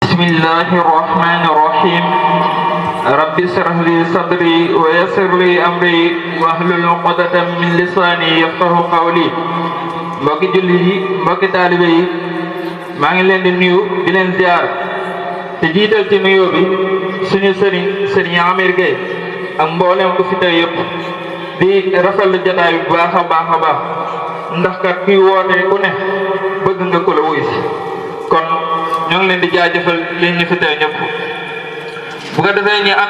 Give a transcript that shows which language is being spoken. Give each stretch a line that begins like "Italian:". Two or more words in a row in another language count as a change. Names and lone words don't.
Arabic: بسم الله الرحمن الرحيم رب اشرح لي صدري ويسر لي أمري واحلل عقدة من لساني يفقهوا قولي
Wolof: mbokki jullit yi mbokki taalibe yi maa ngi leen di nuyu di leen ziar te jiital ci nuyoo bi suñu sëriñ Amir Gueye ak mboolem ku fi teew yëpp di rafetlu jotaay bu baax a baax ndax kat kuy woote ku ne bëgg nga ko la wuy si kon ñoo ngi leen di jaajëfal li ñu fi teew ñëpp bu ko defee ñu ànd